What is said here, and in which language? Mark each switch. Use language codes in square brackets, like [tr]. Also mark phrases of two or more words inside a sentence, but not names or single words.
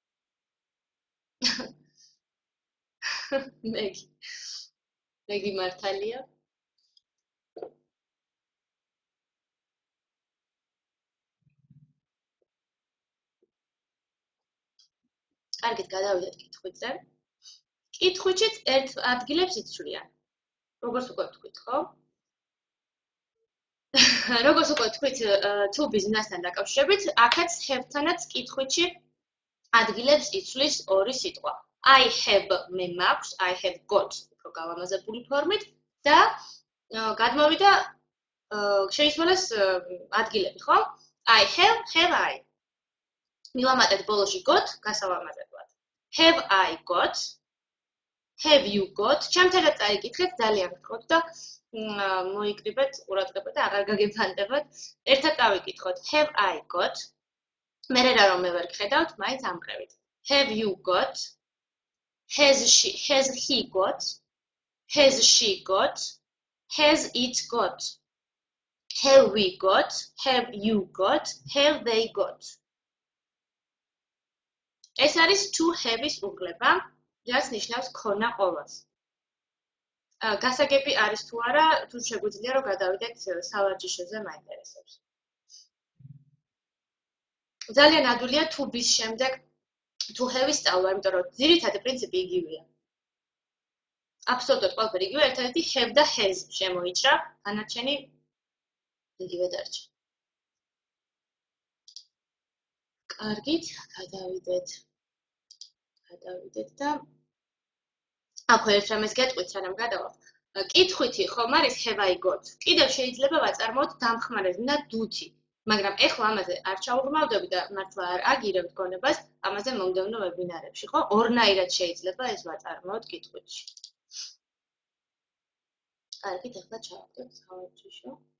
[ka] მეგი მართალია. კარგით, გადავიდეთ კითხვებზე. კითხვითშიც ერთ ადგილებს იცვლიან. როგორც უკვე ვთქვით, ხო? როგორც უკვე ვთქვით, [en] to be [ka] ზნასთან დაკავშირებით, აქაც have-თანაც კითხვითში ადგილებს იცვლის ორი სიტყვა. [en] I have [ka] მე მაქვს, [en] I have got [ka] უფრო გალამაზებული ფორმით და გადმოვიდა შეისრულეს ადგილები, ხო? [en] I have I. [ka] მივამატეთ ბოლოში got, გასავამატებლად. [en] Have I got? Have you got? [ka] ჩემთანაც წაიკითხეთ, ძალიან გთხოვთ და მოიკრიბეთ ყურადღება და აღარ გაგეფანტებოთ. ერთად წავიკითხოთ. [en] Have I got? [ka] მერე რა რომ მე ვერ გხედავთ, მაინც ამყრევით. [en] Have you got? Has he got? Has she got? Has it got? Have we got? Have you got? Have they got? [ka] ეს არის [en] to have- [ka] ის უკლება, რაც ნიშნავს ქონა ყოველს. გასაგები არის თუ არა, თუ შეგვიძლია რომ გადავიდეთ სავარჯიშოზე მაინტერესებს. ძალიან ადვილია [en] to be- [ka] ს შემდეგ [en] to have- [ka] ის სწავლა, იმიტომ რომ ძირითადი პრინციპი იგივეა. აბსოლუტურად ყველაფერი იგივე, ერთადერთი have და has შემოიჭრა, განარჩენი იგივე დარჩა. კარგით, გადავიდეთ და აქვე ერთ რამეს გეტყვით, სანამ გადავალთ. კითხვითი ხომ არის [en] have I got? [ka] კიდევ შეიძლება ვაწარმოოთ დამხმარებელს და დუთი, მაგრამ ეხლა ამაზე არ ჩავუღრმავდები და მართლა არ აგირებთ გონებას ამაზე მომდევნო ვებინარებში, ხო? ორნაირად შეიძლება ეს ვაწარმოოთ კითხვითში. კარგით, ახლა ჩავაგდებ სავარჯიშო.